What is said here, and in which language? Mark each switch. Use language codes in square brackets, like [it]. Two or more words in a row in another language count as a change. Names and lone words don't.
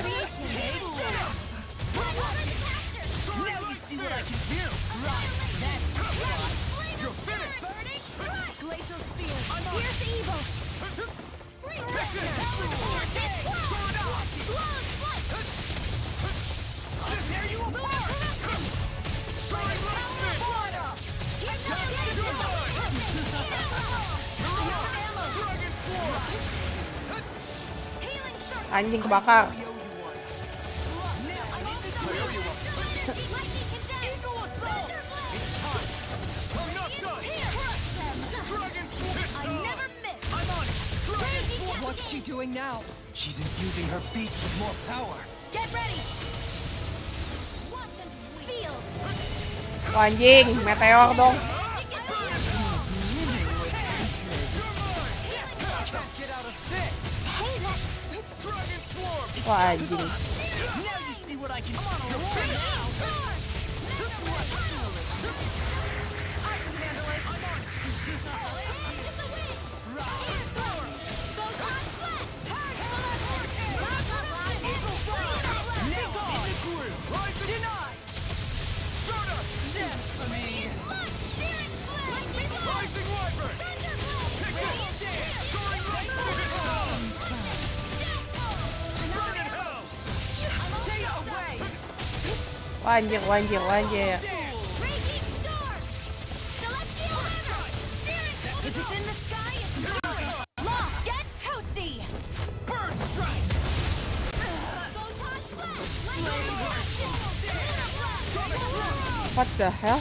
[en] Now you see what I can do! Right, that's right! You're finished! Glacial spear! Fierce evil! There you are! [id] Anjing kebakar. [en] What's she doing now? She's infusing her beast with more power. Get ready! Feel! [id] Oh, anjing, meteor dong. [en] Get out of this! Hey, that... Dragon Swarm! [id] Wah anjing. [en] Now you see what I can do! You're finished now! I can handle it. Denied! Stardust! Death for me. Rising Wyvern! Pick it! Soaring Lightning! Burn in hell! Stay away. [id] Wah anjir, wah anjir, wah anjir. [en] Raging storm! Celestial hammer! If it's in the sky, it's mine! Lost! Get toasty! Burn strike! Photon flash! Lightning action! What the hell?